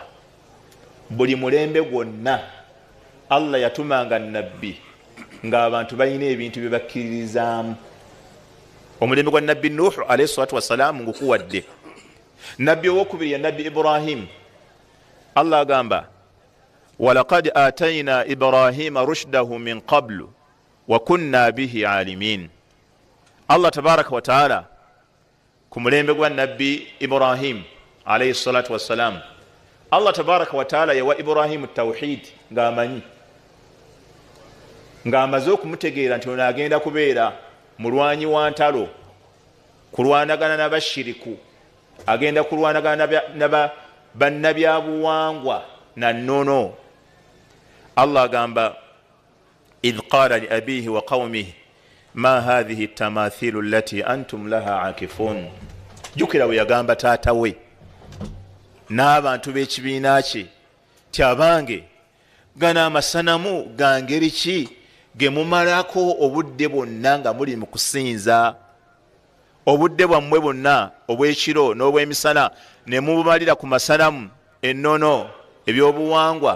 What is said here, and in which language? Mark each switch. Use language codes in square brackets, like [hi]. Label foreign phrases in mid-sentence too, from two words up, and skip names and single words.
[lg] Buli mulembe gwonna Allah yatumanga nabbi ng'abantu balina ebintu bye bakkiririzaamu. Omulembe gwa nabbi Nuhu [ar] عليه الصلاة والسلام [lg] ngukuwadde. Nabbi owokubiri ya nabbi Ibrahim, Allah agamba [ar] ولقد آتينا إبراهيم رشده من قبل وكنا به عالمين. الله تبارك وتعالى [lg] ku mulembe gwa nabbi Ibrahim [ar] عليه الصلاة والسلام, الله تبارك وتعالى [lg] yawa Ibrahim tawhid ng'amanyi, ng'amaze okumutegeera nti ono agenda kubeera mulwanyi wa ntalo, kulwanagana n'abashiriku, agenda kulwanagana bannabyabuwangwa na nnono. [ar] Allah agamba إذ قال لأبيه وقومه ما هذه التماثيل التي أنتم لها عاكفون. [lg] Jukira bwe yagamba taata we n'abantu b'ekibiina kye ti abange gana amasanamu ga ngeri ki ge mumalako obudde bwonna nga muli mu kusinza, obudde bwammwe bwonna obw'ekiro n'obw'emisana ne mubumalira ku masanamu ennono ebyobuwangwa.